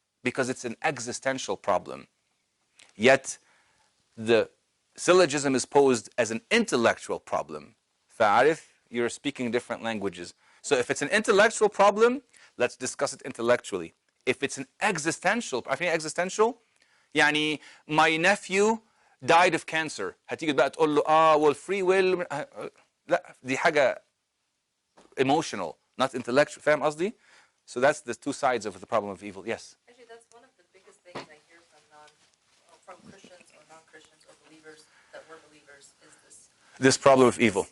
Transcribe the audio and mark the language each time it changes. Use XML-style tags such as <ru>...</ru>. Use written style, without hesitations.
<en>Because it's an existential problem. Yet the syllogism is posed as an intellectual problem.</en> <ar>فعارف?</ar> <en>You're speaking different languages. So if it's an intellectual problem, let's discuss it intellectually. If it's an existential,</en> <ar>عارفين</ar> <en>existential?</en> <ar>يعني</ar> <en>my nephew died of cancer.</en> <ar>هتيجي بقى تقول له</ar> <en>well free will.</en> <ar>لا دي حاجة</ar> <en>emotional, not intellectual.</en> <ar>فاهم قصدي?</ar> <en>So that's the two sides of the problem of evil. Yes. Actually, that's one of the biggest things I hear from Christians or non-Christians or believers that were believers is this problem of evil.</en>